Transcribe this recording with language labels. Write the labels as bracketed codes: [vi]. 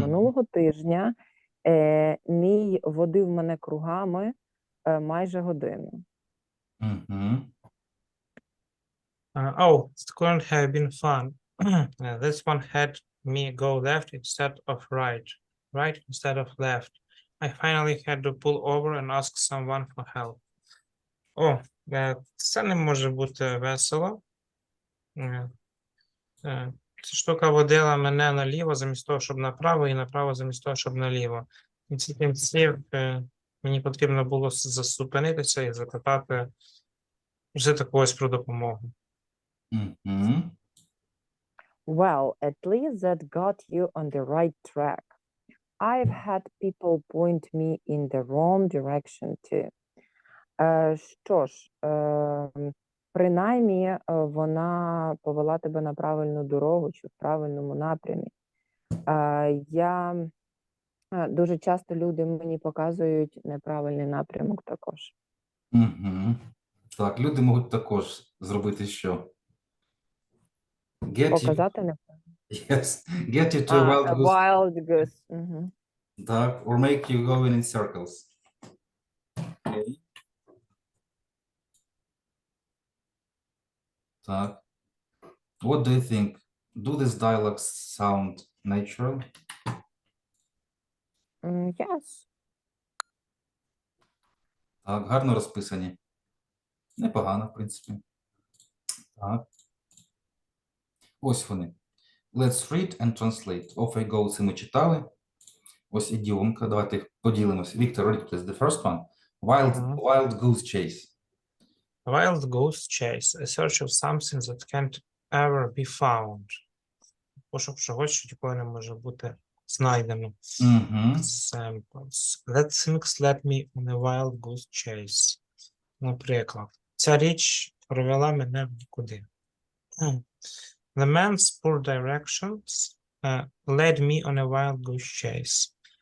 [uk] Минулого тижня мій водив мене кругами майже годину. Мгм. [en] Oh, it couldn't have been fun. This one had me go left instead of right instead of left. I finally had to pull over and ask someone for help. [uk] О, це не може бути весело. Ця штука водила мене наліво замість того, щоб направо, і направо замість того, щоб наліво. І ці кінців мені потрібно було зупинитися і запитати вже когось про допомогу. Мгм. [en] Well, at least that got you on the right track. I've had people point me in the wrong direction too. [uk] Що ж, принаймні вона повела тебе на правильну дорогу чи в правильному напрямі. Я дуже часто люди мені показують неправильний напрямок також. Мгм. Так, люди можуть також зробити що? [en] Get you, [uk] Показати не [en] yes, get you to a wild goose, wild goose. Мгм. [uk] так, [en] or make you go in circles. [uk] Окей. Так. [en] What do you think? Do these dialogues sound natural? Yes. [uk] Так, гарно розписані. Непогано, в принципі. Так. Ось вони. [en] Let's read and translate. Off I go, [uk] це ми читали. Ось ідіомка. Давайте їх поділимось. [en] Victor, read, please. The first one. Wild goose chase. Wild goose chase. A search of something that can't ever be found. [uk] Пошук чогось, що ніколи не може бути знайдено. Угу. [en] Examples. That things led me on a wild goose chase. [uk] Наприклад, ця річ провела мене в нікуди. [en] The man's poor directions led me on a wild goose chase.